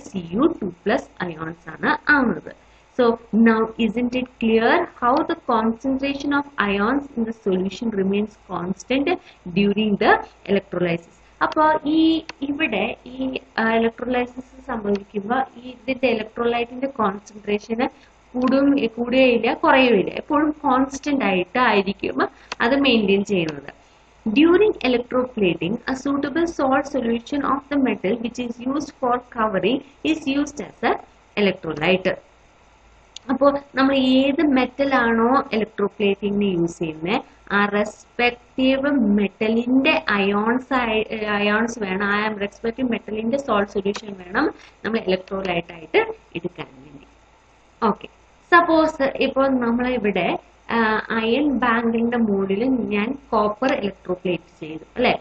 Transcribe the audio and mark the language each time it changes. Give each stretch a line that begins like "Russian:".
Malayalam: Cu2+ ions ആണ് ആവുന്നത്.
English: So now isn't it clear how the concentration of ions in the solution remains constant during the electrolysis?
Malayalam: അപ്പോൾ ഇവിടെ ഈ electrolysis സംഭവിക്കുമ്പോൾ ഇതിന്റെ ഇലക്ട്രോലൈറ്റിന്റെ കോൺസെൻട്രേഷൻ കൂടുകയില്ല കുറയുകയില്ല, എപ്പോഴും കോൺസ്റ്റന്റ് ആയിട്ട് ആയിരിക്കും അത് മെയിൻറ്റെയിൻ ചെയ്യുന്നത്.
English: During electroplating, a suitable salt solution of the metal which is used for covering is used as a electrolyte.
Malayalam: അപ്പോൾ നമ്മൾ ഏത് മെറ്റൽ ആണോ ഇലക്ട്രോപ്ലേറ്റിംഗിന് യൂസ് ചെയ്യുന്നത് ആ റെസ്പെക്റ്റീവ് മെറ്റലിന്റെ അയോൺസ് വേണം, ആ റെസ്പെക്റ്റീവ് മെറ്റലിന്റെ സോൾട്ട് സൊല്യൂഷൻ വേണം നമ്മൾ ഇലക്ട്രോലൈറ്റ് ആയിട്ട് എടുക്കാൻ വേണ്ടി. ഓക്കെ, സപ്പോസ് ഇപ്പോൾ നമ്മളിവിടെ അയൺ ബാങ്കിന്റെ മുകളിൽ ഞാൻ കോപ്പർ ഇലക്ട്രോപ്ലേറ്റ് ചെയ്തു അല്ലെ.